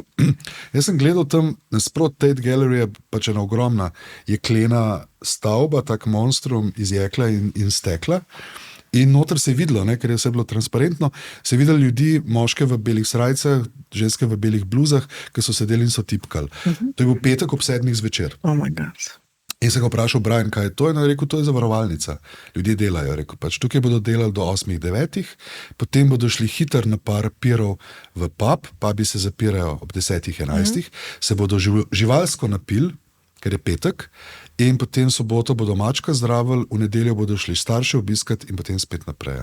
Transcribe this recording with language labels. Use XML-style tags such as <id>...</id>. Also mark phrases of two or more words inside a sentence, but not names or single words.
<sl>Jaz sem gledal tam nasprot Tate Gallery, pač ena ogromna jeklena stavba, tak monstrum iz jekla in stekla. In noter se je videlo, ker je vse bilo transparentno, se je videlo ljudi, moške v belih srajcah, ženske v belih bluzah, ki so sedeli in so tipkali. To je bil petek ob 7 zvečer.</sl> <en>Oh my God.</en> <sl>In se ga vprašal Brian, kaj je to, in je rekel, to je zavarovalnica. Ljudje delajo, rekel, pač tukaj bodo delali do 8-9, potem bodo šli hiter na par pirov v pub, pubi se zapirajo ob 10-11, se bodo živalsko napili, ker je petek, in potem soboto bodo mačka zdravili, v nedeljo bodo šli starše obiskati in potem spet naprej.</sl>